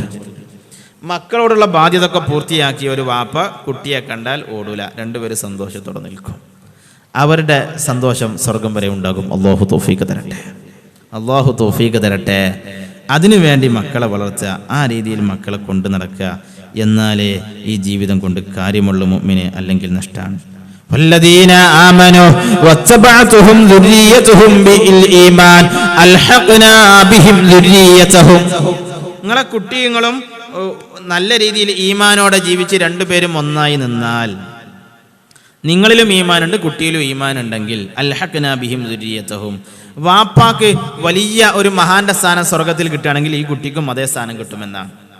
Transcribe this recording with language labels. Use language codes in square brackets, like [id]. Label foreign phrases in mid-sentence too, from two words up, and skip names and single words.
[ml] മക്കളോടുള്ള ബാധ്യത ഒക്കെ പൂർത്തിയാക്കിയ ഒരു വാപ്പ കുട്ടിയെ കണ്ടാൽ ഓടൂല, രണ്ടുപേരും സന്തോഷത്തോടെ നിൽക്കും. അവരുടെ സന്തോഷം സ്വർഗം വരെ ഉണ്ടാകും. അല്ലാഹു തൗഫീഖ് തരട്ടെ, അല്ലാഹു തൗഫീഖ് തരട്ടെ. അതിനുവേണ്ടി മക്കളെ വളർത്തുക, ആ രീതിയിൽ മക്കളെ കൊണ്ടു നടക്കുക. എന്നാലേ ഈ ജീവിതം കൊണ്ട് കാര്യമുള്ള മുഅ്മിനെ, അല്ലെങ്കിൽ നഷ്ടമാണ്. [ar] والذين آمنوا واتبعتهم ذريتهم بالإيمان ألحقنا بهم ذريتهم. [ml] നിങ്ങളെ കുട്ടികളും നല്ല രീതിയിൽ ഈമാനോടെ ജീവിച്ച് രണ്ടുപേരും ഒന്നായി നിന്നാൽ, നിങ്ങളിലും ഈമാനുണ്ട് കുട്ടിയിലും ഈമാനുണ്ടെങ്കിൽ, [ar] ألحقنا بهم ذريتهم, [ml] വാപ്പാക്ക് വലിയ ഒരു മഹാന്റെ സ്ഥാനം സ്വർഗത്തിൽ കിട്ടുകയാണെങ്കിൽ ഈ കുട്ടിക്കും അതേ സ്ഥാനം കിട്ടുമെന്നാണ്.